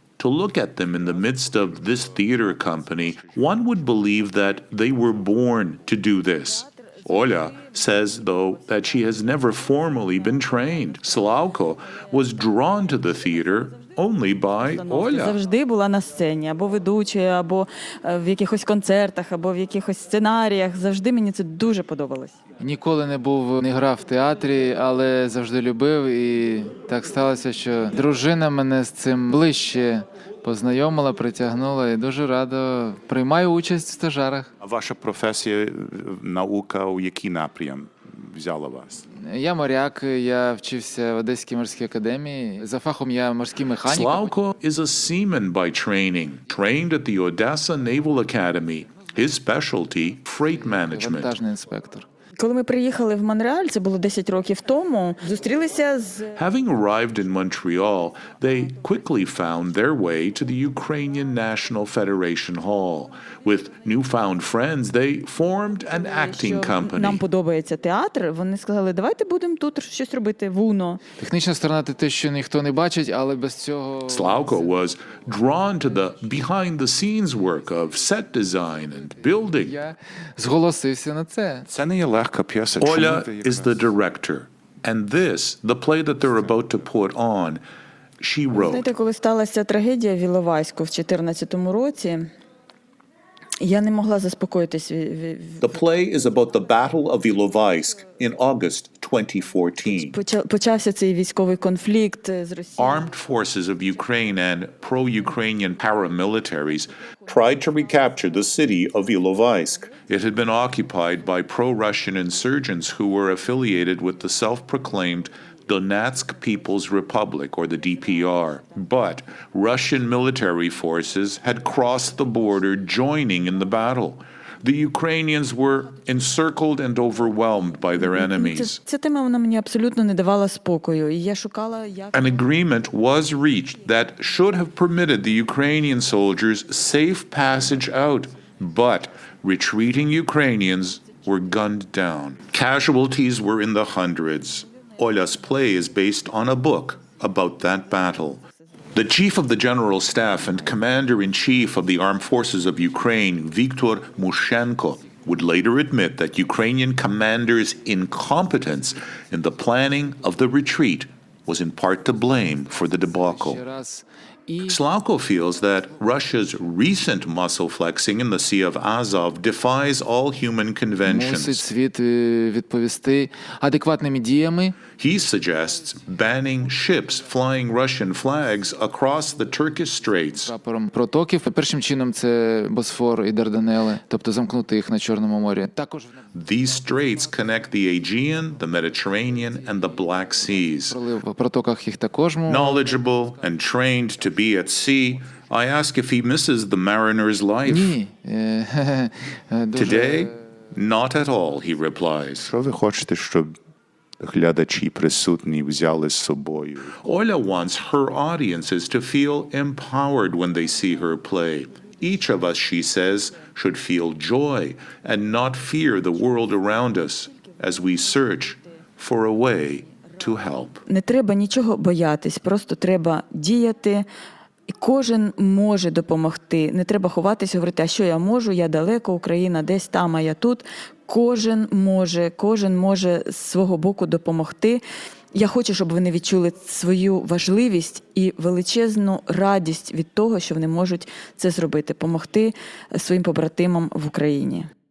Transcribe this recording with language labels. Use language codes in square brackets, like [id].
[en] To look at them in the midst of this theater company, one would believe that they were born to do this. Oля says, though, that she has never formally been trained. Slavko was drawn to the theater only by Oля. [uk] Завжди була на сцені, або ведучою, або в якихось концертах, або в якихось сценаріях. Завжди мені це дуже подобалось. Ніколи не грав в театрі, але завжди любив. І так сталося, що дружина мене з цим ближче познайомила, притягнула і дуже радо приймаю участь в стажарах. А ваша професія, наука, у який напрям взяла вас? Я моряк, я вчився в Одеській морській академії. За фахом я морський механік. [en] Slavko is a seaman by training, trained at the Odessa Naval Academy. His specialty, freight management. [uk] Вантажний інспектор. Коли ми приїхали в Монреаль, це було 10 років тому, зустрілися з... [en] Having arrived in Montreal, they quickly found their way to the Ukrainian National Federation Hall. With newfound friends, they formed an acting company. [uk] Нам подобається театр, вони сказали, давайте будемо тут щось робити в УНО. Технічна сторона – це те, що ніхто не бачить, але без цього... [en] Slavko was drawn to the behind-the-scenes work of set design and building. [uk] Я зголосився на це. Це не є легка п'єса. [en] Oля is the director, and this, the play that they're about to put on, she wrote. [uk] Знаєте, коли сталася трагедія в Іловайську в 2014 році, я не могла заспокоїтись. [en] The play is about the Battle of Ilovaisk in August 2014. [uk] Почався цей військовий конфлікт з Росією. [en] Armed forces of Ukraine and pro-Ukrainian paramilitaries tried to recapture the city of Ilovaisk. It had been occupied by pro-Russian insurgents who were affiliated with the self-proclaimed Donetsk People's Republic, or the DPR. But Russian military forces had crossed the border, joining in the battle. The Ukrainians were encircled and overwhelmed by their enemies. [uk] Ця тема вона мені абсолютно не давала спокою, і я шукала, як [en] An agreement was reached that should have permitted the Ukrainian soldiers safe passage out, but retreating Ukrainians were gunned down. Casualties were in the hundreds. Olya's play is based on a book about that battle. The chief of the general staff and commander-in-chief of the armed forces of Ukraine, Viktor Mushenko, would later admit that Ukrainian commanders' incompetence in the planning of the retreat was in part to blame for the debacle. [uk] Ще раз. [en] Slavko feels that Russia's recent muscle flexing in the Sea of Azov defies all human [uk] Мусить [en] conventions. [uk] світ відповісти адекватними діями. [en] He suggests banning ships flying Russian flags across the Turkish Straits. [uk] Прапором протоків. Першим чином це Босфор і Дарданели, тобто замкнути їх на Чорному морі. Також [en] These straits connect the Aegean, the Mediterranean, and the Black Seas. [uk] пролив в протоках їх також [en] Knowledgeable and trained to be at sea, I ask if he misses the mariner's life. [uk] Ні. [en] Today, not at all, he replies. [uk] Що ви хочете, щоб глядачі присутні взяли з собою? [en] Oля wants her audiences to feel empowered when they see her play. Each of us, she says, should feel joy and not fear the world around us as we search for a way to help. [uk] не треба нічого боятись, просто треба діяти. І кожен може допомогти. Не треба ховатися, говорити, а що я можу, я далеко, Україна десь там, а я тут. Кожен може з свого боку допомогти. Я хочу, щоб вони відчули свою важливість і величезну радість від того, що вони можуть це зробити, допомогти своїм побратимам в Україні.